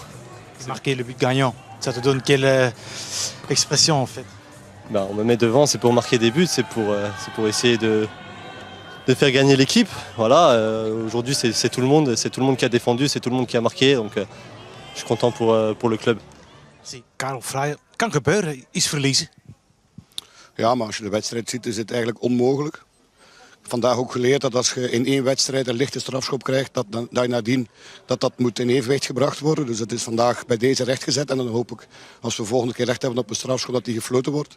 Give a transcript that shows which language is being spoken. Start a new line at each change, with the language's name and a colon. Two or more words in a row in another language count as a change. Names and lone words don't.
French: Marquer le but gagnant, ça te donne quelle expression en fait? Ben, on me met devant, c'est pour marquer des buts, c'est pour essayer de faire gagner l'équipe. Voilà, aujourd'hui c'est tout le monde qui a défendu, c'est tout le monde qui a marqué. Donc je suis content pour le club.
Dutch: Zie, Karel Fraaien, kan gebeuren, is verliezen. Ja, maar als je de wedstrijd ziet, is het eigenlijk onmogelijk. Vandaag ook geleerd dat als je in één wedstrijd een lichte strafschop krijgt, dat je nadien dat moet in evenwicht gebracht worden. Dus het is vandaag bij deze rechtgezet en dan hoop ik, als we volgende keer recht hebben op een strafschop, dat die gefloten wordt.